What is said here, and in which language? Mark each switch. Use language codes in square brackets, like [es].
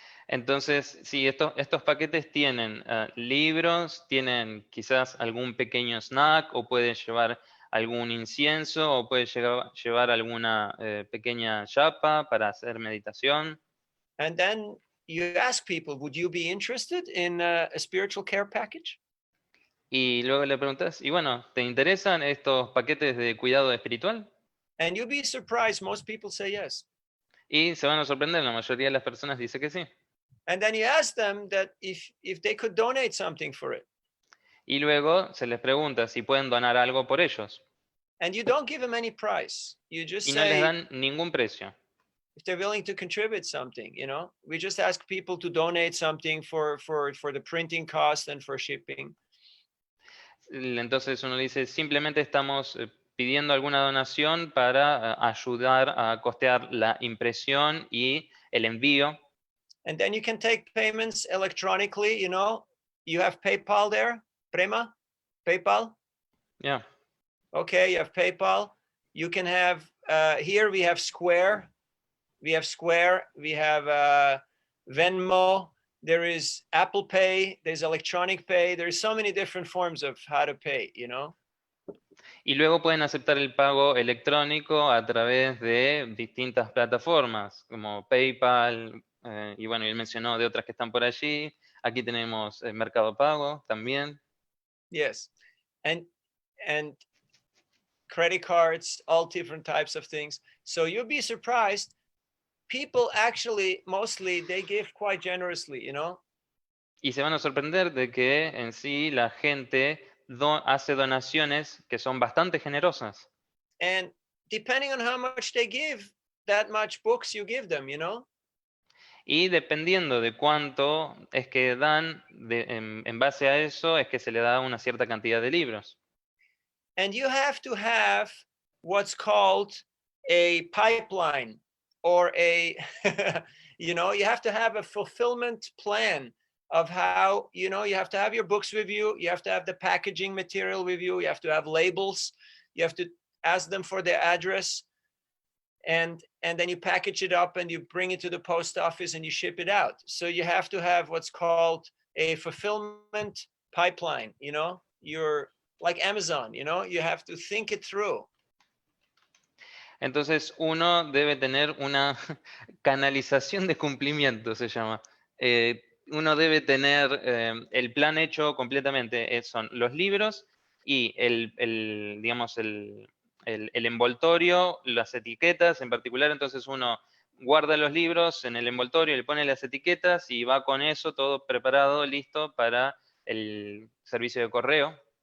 [es] Entonces, sí, estos paquetes tienen libros, tienen quizás algún pequeño snack, o pueden llevar algún incienso, o pueden llevar alguna pequeña chapa para hacer meditación. [en] And then you ask people, would you be interested in a spiritual care package? [es] Y luego le preguntas, y bueno, ¿te interesan estos paquetes de cuidado espiritual? [en] And you'll be surprised, most people say yes. [es] Y se van a sorprender, la mayoría de las personas dice que sí. [en] And then you ask them that if they could donate something for it. [es] Y luego se les pregunta si pueden donar algo por ellos. [en] And you don't give them any price. You just [es] Y no les [en] say [es] dan ningún precio. [en] if they're willing to contribute something, you know. We just ask people to donate something for the printing cost and for shipping. [es] Entonces uno dice, simplemente estamos pidiendo alguna donación para ayudar a costear la impresión y el envío. [en] And then you can take payments electronically, you know. You have PayPal there, Prema? PayPal? Yeah. Okay, you have PayPal. You can have, here we have Square. We have Square. We have Venmo. There is Apple Pay. There's electronic pay. There's so many different forms of how to pay, you know. [es] Y luego pueden aceptar el pago electrónico a través de distintas plataformas, como PayPal, y bueno, él mencionó de otras que están por allí. Aquí tenemos Mercado Pago también. [en] Yes, and credit cards, all different types of things. So you'll be surprised. People actually, mostly, they give quite generously, you know. [es] Y se van a sorprender de que en sí la gente hace donaciones que son bastante generosas. [en] And depending on how much they give, that much books you give them, you know. [es] Y dependiendo de cuánto es que dan, en base a eso es que se le da una cierta cantidad de libros. [en] And you have to have what's called a pipeline or a, you know, you have to have a fulfillment plan of how, you know, you have to have your books with you. You have to have the packaging material with you. You have to have labels. You have to ask them for their address. And then you package it up and you bring it to the post office and you ship it out. So you have to have what's called a fulfillment pipeline, you know. You're like Amazon, you know, you have to think it through. [es] Entonces uno debe tener una canalización de cumplimiento, se llama. Uno debe tener el plan hecho completamente. Son los libros y digamos, el envoltorio, las etiquetas en particular, entonces uno guarda los libros en el envoltorio, le pone las etiquetas y va con eso todo preparado, listo para el servicio de correo.